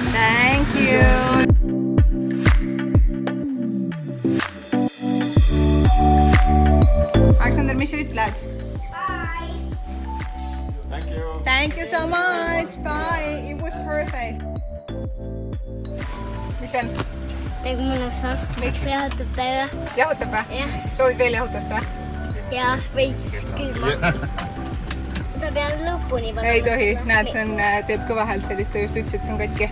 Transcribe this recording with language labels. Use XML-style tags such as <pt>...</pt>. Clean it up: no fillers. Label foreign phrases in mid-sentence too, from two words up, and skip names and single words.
<en>Thank you. Alexander,</en> <et>mis sa ütled?</et> <en>Bye. Thank you. Thank you so much. Bye. It was perfect.</en> <et>Mis on? Tegu mõnusa. Miks? See jahutab täiega. Jahutab või? Jah. Soovid veel jahutust või? Ja veits külma. Sa pead lõpuni panema. Ei tohi. Näed, see on, teeb kõva häält sellist, ta just ütles, et see on katki.</et>